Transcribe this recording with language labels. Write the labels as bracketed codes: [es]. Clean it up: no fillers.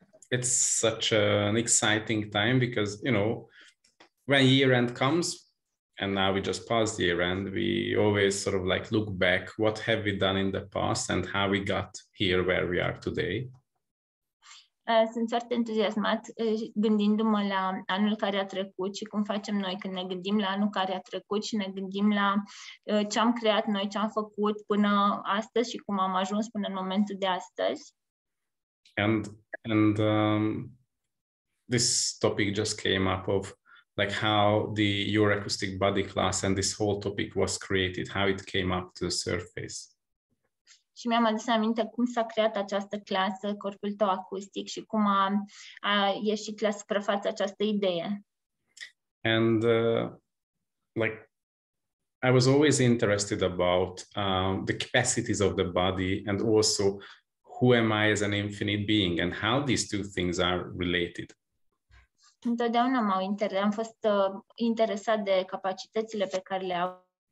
[en] It's such an exciting time because, when year end comes, and now we just passed year end, we always sort of like look back, what have we done in the past and how we got here where we are today. [ro] Sunt foarte entuziasmat gândindu-mă la anul care a trecut și cum facem noi când ne gândim la anul care a trecut și ne gândim la ce am creat noi, ce am făcut până astăzi și cum am ajuns până în momentul de astăzi. [en] And this topic just came up of like how your acoustic body class and this whole topic was created, how it came up to the surface. [ro] Și mi-am adus aminte cum s-a creat această clasă, corpul tău acustic, și cum a ieșit la suprafață această idee. [en] And I was always interested about the capacities of the body and also who am I as an infinite being and how these two things are related. [ro] Întotdeauna am fost interesat de capacitățile pe care le au.